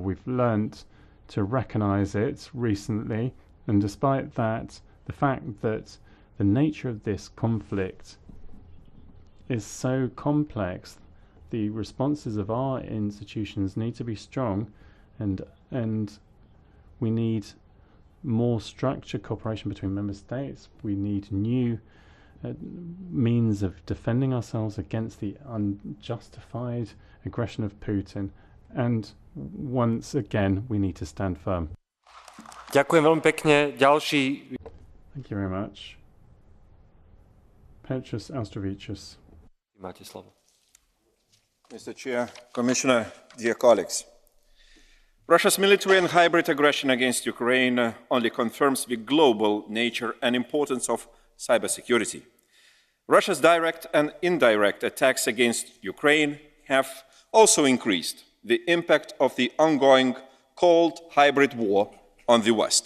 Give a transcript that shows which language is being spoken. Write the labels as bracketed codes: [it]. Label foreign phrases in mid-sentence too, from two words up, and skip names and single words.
[en] We've learnt to recognise it recently, and despite that, the fact that the nature of this conflict is so complex, the responses of our institutions need to be strong, and we need more structured cooperation between member states. We need new means of defending ourselves against the unjustified aggression of Putin, and once again we need to stand firm. [sk] Ďakujem veľmi pekne. Ďalší. [en] Thank you very much. Petrus Austrovicius. [sk] Máte slovo. [en] Mr. Chair, Commissioner, dear colleagues. Russia's military and hybrid aggression against Ukraine only confirms the global nature and importance of cybersecurity. Russia's direct and indirect attacks against Ukraine have also increased the impact of the ongoing cold hybrid war on the West.